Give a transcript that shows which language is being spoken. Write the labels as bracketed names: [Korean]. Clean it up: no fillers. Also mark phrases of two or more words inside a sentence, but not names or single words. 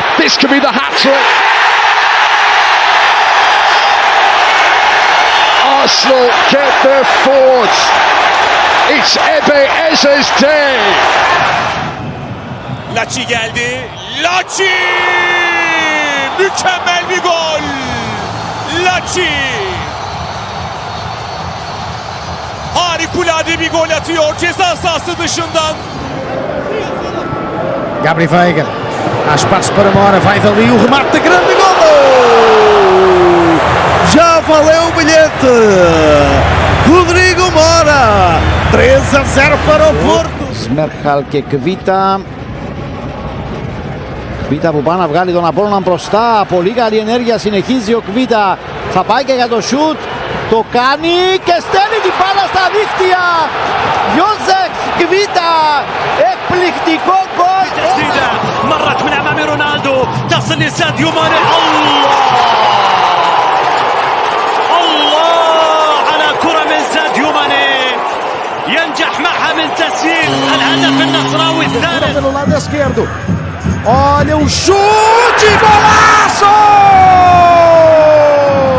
[English] This could be the hat-trick. Arsenal get their fourth. It's Ebeyeze's day. [Turkish] Laci geldi. Laci! Mükemmel bir gol. Laci! Harikulade bir gol atıyor ceza sahası dışından. [Portuguese] Gabri Veiga, há espaço para Mora, vai dali o remate de grande gol! Já valeu o bilhete! Rodrigo Mora, 3-0 para o Porto! [Greek] Σμέρχαλ και Κβίτα. Κβίτα που πάει να βγάλει τον Απόλλωνα μπροστά, πολύ καλή ενέργεια, συνεχίζει ο Κβίτα, θα πάει και για το σουτ, το κάνει και στέλνει την μπάλα στα δίχτυα! Ιώσεφ Κβίτα, εκπληκτικό γκολ! [Arabic] تسديدة مرت من أمام رونالدو تصل لساديو ماني. الله على كرة من ساديو ماني ينجح معها من تسجيل الهدف النصراوي الثالث. [Portuguese] Pelo lado esquerdo, olha o chute, golaço!